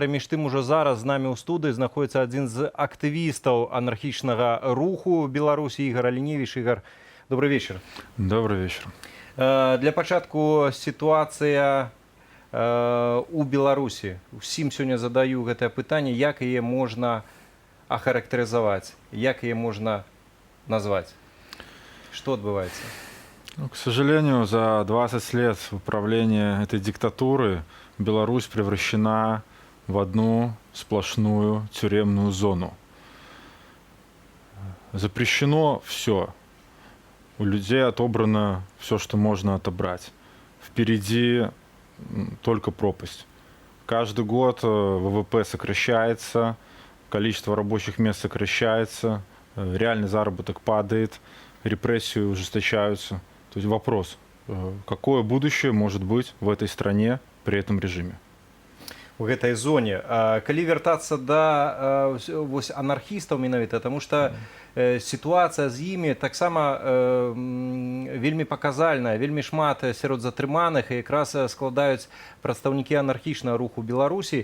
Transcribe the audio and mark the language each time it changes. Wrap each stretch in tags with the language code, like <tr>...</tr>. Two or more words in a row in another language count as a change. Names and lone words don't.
<be>Між тым, ужо зараз з намі ў студыі знаходзіцца адзін з актывістаў анархічнага руху Беларусі, Ігор Аліневіч.</be> <ru>Ігор, добрый вечер. Добрый вечер.</ru> <be>Для пачатку сітуацыя у Беларусі. Усім сёння задаю гэтае пытанне, як яе можна ахарактарызаваць, як яе можна назваць?</be> <ru>Что отбывается? Ну, к сожалению, за 20 лет управления этой диктатуры Беларусь превращена в одну сплошную тюремную зону. Запрещено все. У людей отобрано все, что можно отобрать. Впереди только пропасть. Каждый год ВВП сокращается, количество рабочих мест сокращается, реальный заработок падает, репрессии ужесточаются. То есть вопрос, какое будущее может быть в этой стране при этом режиме?</ru> <be>У гэтай зоне. Калі вяртацца да вось анархістаў менавіта, таму што сітуацыя з імі таксама вельмі паказальная, вельмі шмат сярод затрыманых і якраз складаюць прадстаўнікі анархічнага руху Беларусі.</be>